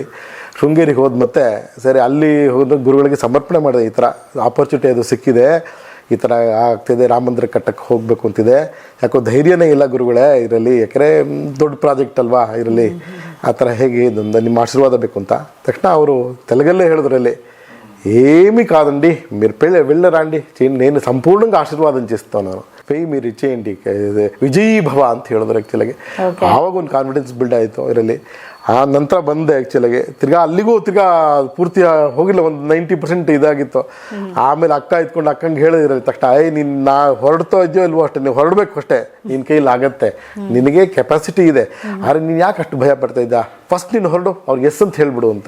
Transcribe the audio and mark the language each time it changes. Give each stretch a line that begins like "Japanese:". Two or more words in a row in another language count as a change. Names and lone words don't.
Kannada: ಶೃಂಗೇರಿಗೆ ಹೋದ ಮತ್ತೆ ಸರಿ ಅಲ್ಲಿ ಹೋದ ಗುರುಗಳಿಗೆ ಸಮರ್ಪಣೆ ಮಾಡಿದೆ, ಈ ಥರ ಆಪರ್ಚುನಿಟಿ ಅದು ಸಿಕ್ಕಿದೆ, ಈ ಥರ ಆಗ್ತಿದೆ, ರಾಮ ಮಂದಿರ ಕಟ್ಟಕ್ಕೆ ಹೋಗಬೇಕು ಅಂತಿದೆ, ಯಾಕೋ ಧೈರ್ಯನೇ ಇಲ್ಲ ಗುರುಗಳೇ ಇದರಲ್ಲಿ, ಯಾಕಂದರೆ ದೊಡ್ಡ ಪ್ರಾಜೆಕ್ಟ್ ಅಲ್ವಾ ಇದರಲ್ಲಿ, ಆ ಥರ ಹೇಗೆ ಇದೊಂದು ನಿಮ್ಮ ఆశీర్వాద ಬೇಕು ಅಂತ. తక్షణ ಅವರು ತೆಲುಗಲ್ಲೇ ಹೇಳಿದ್ರಲ್ಲಿ,
Telugu: ఏమి కాదండి మీరు వెళ్ళరాండి, నేను సంపూర్ణంగా ఆశీర్వాదం చేస్తాను, మీరు ఇచ్చేయండి, విజయీ భవ
Kannada: ಅಂತ ಹೇಳಿದ್ರು ಆ್ಯಕ್ಚುಲಾಗಿ. ಆವಾಗ ಒಂದು
English: confidence build
Kannada: ಆಯಿತು ಇದರಲ್ಲಿ. ಆ ನಂತರ ಬಂದೆ ಆ್ಯಕ್ಚುಲಾಗಿ, ತಿರ್ಗಾ ಅಲ್ಲಿಗೂ ತಿರ್ಗಾ ಪೂರ್ತಿ ಹೋಗಿಲ್ಲ, ಒಂದು 90% ಇದಾಗಿತ್ತು. ಆಮೇಲೆ ಅಕ್ಕ ಇದ್ಕೊಂಡು ಅಕ್ಕಂಗೆ ಹೇಳಿದ್ರಲ್ಲಿ ತಕ್ಷಣ, ನೀನು ನಾ ಹೊರಡ್ತಾ ಇದೆಯೋ ಇಲ್ವೋ ಅಷ್ಟೇ, ನೀವು ಹೊರಡಬೇಕು ಅಷ್ಟೇ, ನಿನ್ನ ಕೈಲಿ ಆಗತ್ತೆ, ನಿನಗೆ ಕೆಪಾಸಿಟಿ ಇದೆ, ಆದರೆ ನೀನು ಯಾಕೆ ಅಷ್ಟು ಭಯ ಪಡ್ತಾ ಇದ್ದ, ಫಸ್ಟ್ ನೀನು ಹೊರಡು, ಅವ್ರಿಗೆ ಎಸ್ ಅಂತ ಹೇಳ್ಬಿಡು ಅಂತ.